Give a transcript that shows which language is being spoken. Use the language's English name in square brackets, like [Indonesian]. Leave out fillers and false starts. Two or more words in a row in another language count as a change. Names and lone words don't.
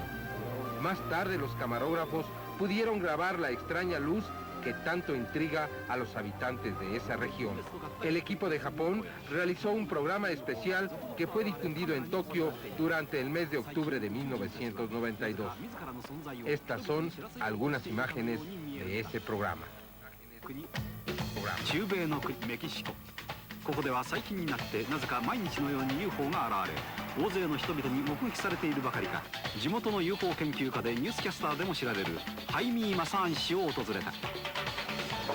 [Spanish] Más tarde los camarógrafos pudieron grabar la extraña luz que tanto intriga a los habitantes de esa región. El equipo de Japón realizó un programa especial que fue difundido en Tokio durante el mes de octubre de 1992. Estas son algunas imágenes de ese programa. [Japanese] 中米の国メキシコ、ここでは最近になってなぜか毎日のように UFO が現れ、大勢の人々に目撃されているばかりか、地元の UFO 研究家でニュースキャスターでも知られるハイミー・マサーン氏を訪れた。